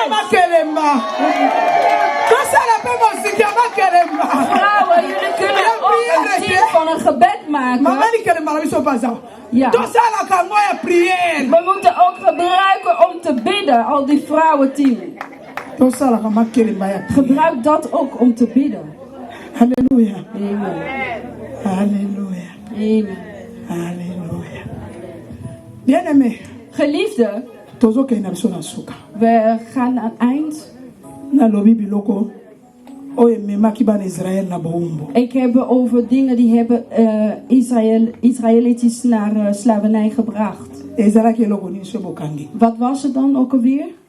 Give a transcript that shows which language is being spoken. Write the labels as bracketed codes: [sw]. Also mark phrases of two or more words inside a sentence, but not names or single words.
[nl] Vrouwen, jullie kunnen ook een team van een gebed maken. Ja. We moeten ook gebruiken om te bidden, al die vrouwenteam. Gebruik dat ook om te bidden. Halleluja. Amen. Halleluja. Amen. Halleluja. Bien-aimé. Geliefde, we gaan aan het eind. Ik heb over dingen die hebben Israëliërs naar slavernij gebracht. Wat was het dan ook alweer?